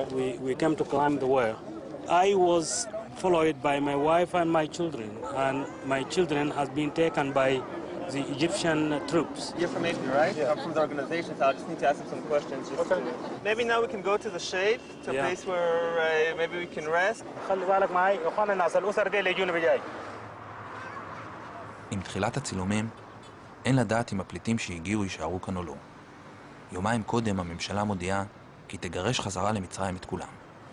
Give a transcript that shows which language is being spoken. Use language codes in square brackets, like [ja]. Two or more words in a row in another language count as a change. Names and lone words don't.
[en] We came to climb the wall. I was followed by my wife and my children, and my children has been taken by the Egyptian troops. You're from AP, right? Yeah. I'm from the organization, so I just need to ask you some questions. Okay. Maybe now we can go to the shade, to a Yeah. place where maybe we can rest. [ar] خلي بالك معي اخواننا الناس الاسر دي اللي يجون بجاي. [he] עם תחילת הצילומים, אין לדעת אם הפליטים שהגיעו יישארו כאן או לא. יומיים קודם הממשלה מודיעה כי תגרש חזרה למצרים את כולם.